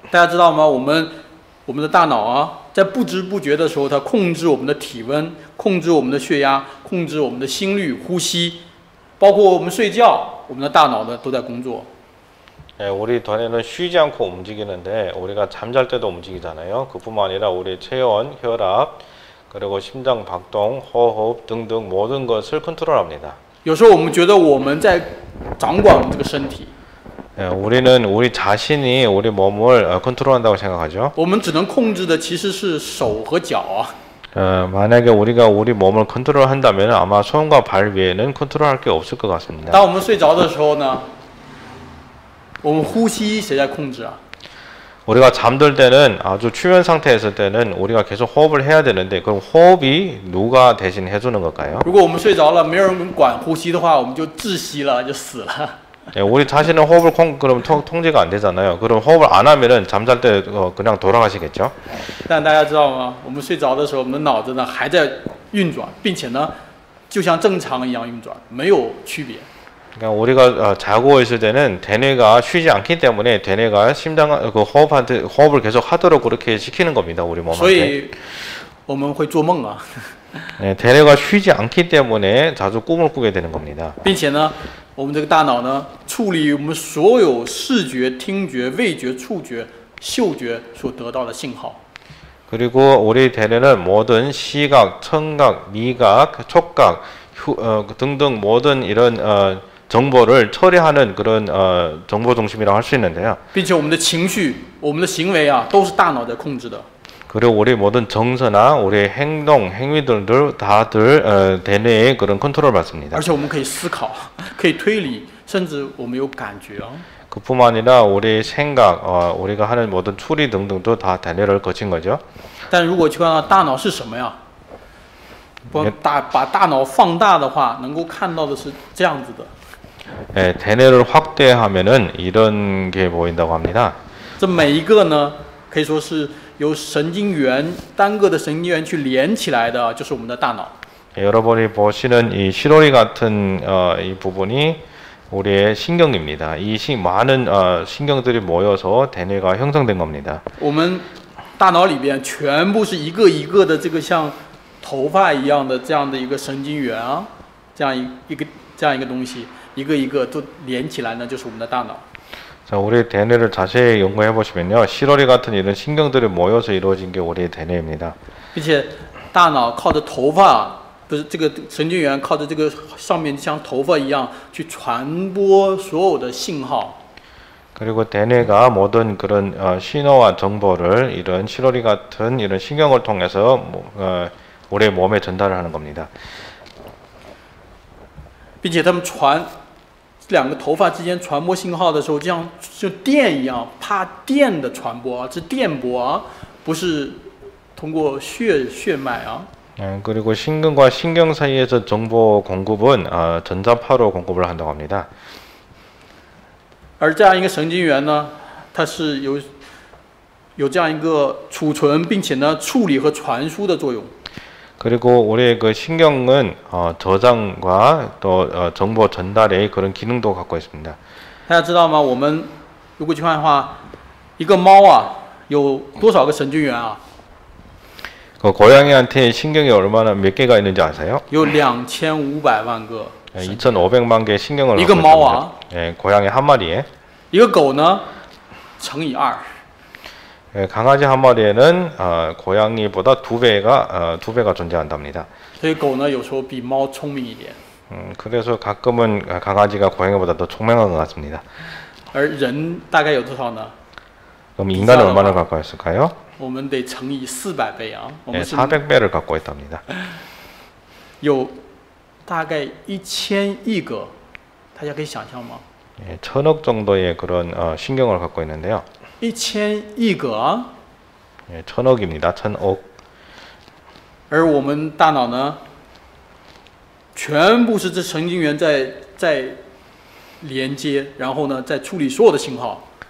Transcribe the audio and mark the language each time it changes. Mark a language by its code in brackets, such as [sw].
[zh] 大家知道吗？我们的大脑啊，在不知不觉的时候，它控制我们的体温，控制我们的血压，控制我们的心率、呼吸，包括我们睡觉，我们的大脑呢都在工作。 [ko] 우리 대뇌는 쉬지 않고 움직이는데 우리가 잠잘 때도 움직이잖아요. 그뿐만 아니라 우리 체온, 혈압, 그리고 심장 박동, 호흡 등등 모든 것을 컨트롤합니다. [zh] 有时候我们觉得我们在掌管我们这个身体， [ko] 우리는 우리 자신이 우리 몸을 컨트롤한다고 생각하죠. [zh] 我们只能控制的其实是手和脚啊。 [ko] 만약에 우리가 우리 몸을 컨트롤한다면 아마 손과 발 외에는 컨트롤할 게 없을 것 같습니다. [zh] 当我们睡着的时候呢，我们呼吸谁在控制啊？ [ko] 우리가 잠들 때는 아주 추면 상태에 있을 때는 우리가 계속 호흡을 해야 되는데 그럼 호흡이 누가 대신 해주는 걸까요? [zh] 如果我们睡着了，没有人管呼吸的话，我们就窒息了，就死了。 [ko] 우리 자신은 호흡을 그럼 통제가 안 되잖아요. 그럼 호흡을 안 하면은 잠잘 때 그냥 돌아가시겠죠? [zh] 但大家知道吗？我们睡着的时候，我们的脑子呢还在运转，并且呢，就像正常一样运转，没有区别。 [ko] 그러니까 우리가 자고 있을 때는 대뇌가 쉬지 않기 때문에 대뇌가 호흡을 계속 하도록 그렇게 시키는 겁니다. 우리 몸한테. [zh] 所以我们会做梦啊， [ko] 대뇌가 쉬지 않기 때문에 자주 꿈을 꾸게 되는 겁니다. [zh] 并且呢，我们这个大脑呢，处理我们所有视觉、听觉、味觉、触觉、嗅觉所得到的信号。 [ko] 그리고 우리 대뇌는 모든 시각, 청각, 미각, 촉각 등등 모든 이런 정보를 처리하는 그런 정보 중심이라고 할 수 있는데요. [zh] 并且我们的情绪、我们的行为啊，都是大脑在控制的。 [ko] 그리고 우리 모든 정서나 우리 행동, 행위들도 다들 대뇌의 그런 컨트롤을 받습니다. [zh] 而且我们可以思考，可以推理，甚至我们有感觉啊。 [ko] 그뿐만 아니라 우리 생각, 우리가 하는 모든 추리 등등도 다 대뇌를 거친 거죠. [zh] 但如果去看到大脑是什么呀？把大脑放大的话，能够看到的是这样子的。 [ko] 대뇌를 확대하면은 이런 게 보인다고 합니다. [zh] 这每一个呢，可以说是由神经元单个的神经元去连起来的，就是我们的大脑。 [ko] 여러분이 보시는 이 시로리 같은 이 부분이 우리의 신경입니다. 이 많은 신경들이 모여서 대뇌가 형성된 겁니다. [zh] 我们大脑里边全部是一个一个的这个像头发一样的这样的一个神经元啊，这样一个东西，一个一个都连起来呢，就是我们的大脑。 [ko] 자, 우리 대뇌를 자세히 연구해 보시면요, 시로리 같은 이런 신경들이 모여서 이루어진 게 우리 대뇌입니다. [zh] 并且大脑靠着头发，不是这个神经元靠着这个上面像头发一样去传播所有的信号。 [ko] 그리고 대뇌가 모든 그런 신호와 정보를 이런 시로리 같은 이런 신경을 통해서 우리 몸에 전달을 하는 겁니다. [zh] 并且它们这两个头发之间传播信号的时候，就像电一样，怕电的传播啊，是电波啊，不是通过血脉啊。 [ko] 그리고 신경과 신경 사이에서 정보 공급은 전자파로 공급을 한다고 합니다. [zh] 而这样一个神经元呢，它是由有这样一个储存并且呢处理和传输的作用。 [ko] 그리고 우리의 그 신경은 저장과 또 정보 전달의 그런 기능도 갖고 있습니다. [zh] 大家知道吗？我们如果去看的话，一个猫啊有多少个神经元啊？ [ko] 그 고양이한테 신경이 얼마나 몇 개가 있는지 아세요? [zh] 有2500万个。 [ko] 2,500만 개의 신경을 이거 갖고 마와. 있습니다. 예, 고양이 한 마리에. [zh] 一个狗呢乘以2。 [ko] 예, 강아지 한 마리에는 고양이보다 2배가 존재한답니다. [zh] 所以狗呢有时候比猫聪明一点。 [ko] 그래서 가끔은 강아지가 고양이보다 더 총명한 것 같습니다. [zh] 而人大概有多少呢？ [ko] 그럼 인간은 얼마나 갖고 있을까요? [zh] 我们得乘以400倍啊。我 [ko] 예, [zh] 们是 [ko] 400배를 갖고 있답니다. [zh] 有大概1000亿个，大家可以想象吗？ [ko] 예, 1000억 정도의 그런 신경을 갖고 있는데요. [zh] 1000亿个啊。 [ko] 예, 1000억입니다. 1000억. [zh] 而我们大脑呢，全部是这神经元在连接，然后呢，在处理所有的信号。